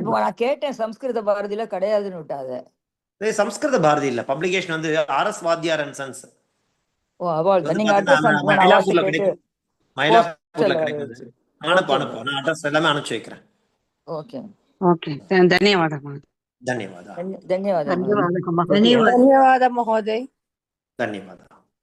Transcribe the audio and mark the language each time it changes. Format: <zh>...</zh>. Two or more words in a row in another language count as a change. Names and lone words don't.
<ta>அனுப்புங்க. நான் கேட்டேன் சம்ஸ்கிருத பாரதியில கிடையாதுன்னு விட்டாத. இது சம்ஸ்கிருத பாரதி இல்ல, பப்ளிகேஷன் வந்து ஆர்எஸ் வாத்தியாரன் சன்ஸ். ஓ அவள் வந்து நீங்க பாத்தீங்கன்னா அட்ரஸ் அனுப்புங்க. நான் மயிலாப்பூர்ல அவள்கிட்ட கேட்டு கிடைக்கும், மயிலாப்பூர்ல போஸ்டல்ல கிடைக்கும். வச்சு. அனுப்பு நான் அட்ரஸ் எல்லாமே அனுப்பிச்சு வைக்கிறேன். ஓகே ஓகே,</ta> <sa>धन्यवाद महोदय. ಧನ್ಯವಾದ. ಧನ್ಯವಾದ ಧನ್ಯವಾದ. धन्यवाद महोदय. ಧನ್ಯವಾದ.</sa>